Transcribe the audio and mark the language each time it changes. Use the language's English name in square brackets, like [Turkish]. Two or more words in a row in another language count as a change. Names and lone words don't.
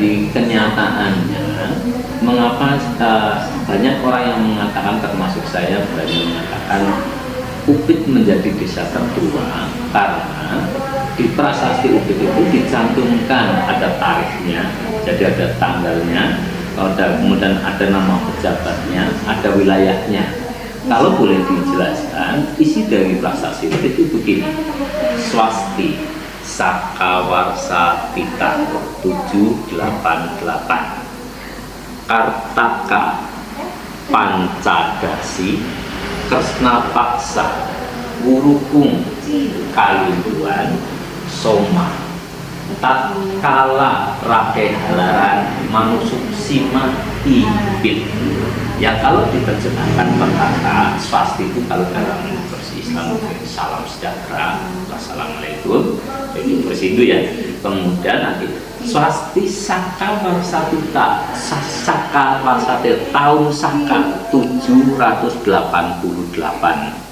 [Indonesian] Kalau dari kenyataannya mengapa banyak orang yang mengatakan, termasuk saya berani mengatakan, Upit menjadi desa tertua karena di prasasti Upit itu dicantumkan ada tarikhnya, jadi ada tanggalnya, kemudian ada nama pejabatnya, ada wilayahnya. Kalau boleh dijelaskan, isi dari prasasti Upit itu begini: [Kawi] Swasti Sakawarsa Tita 788, Kartaka Pancadasi Kresna Paksa Wurukung Kalunduan Soma Tatkala Rake Halaran Manusuk Sima Ibit. [Indonesian] Yang kalau diterjemahkan perkata swasti itu kalau dalam versi Islam salam sejahtera, wassalamualaikum, itu versi Hindu ya. Kemudian nanti swasti Saka Warsatuta Saka Warsate tahun Saka 788.